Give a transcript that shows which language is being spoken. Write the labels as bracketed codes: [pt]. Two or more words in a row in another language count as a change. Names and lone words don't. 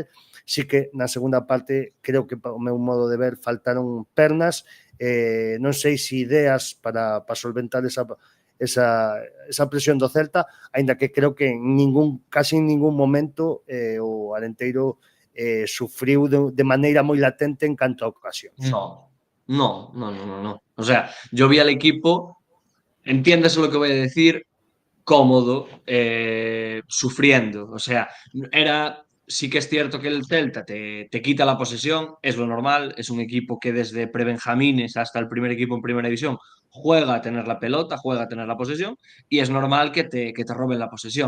[gl] Sí que na segunda parte creo que, ao meu modo de ver, faltaron pernas, non sei se ideas para solventar esa presión do Celta, aínda que creo que casi en ningún momento o Arenteiro sufriu de maneira moi latente en canto a ocasións. [es] No. O sea, yo vi al equipo, entiéndase lo que voy a decir, cómodo, sufriendo. O sea, sí que es cierto que el Celta te quita la posesión, es lo normal, es un equipo que desde prebenjamines hasta el primer equipo en primera división juega a tener la pelota, juega a tener la posesión, y es normal que te roben la posesión.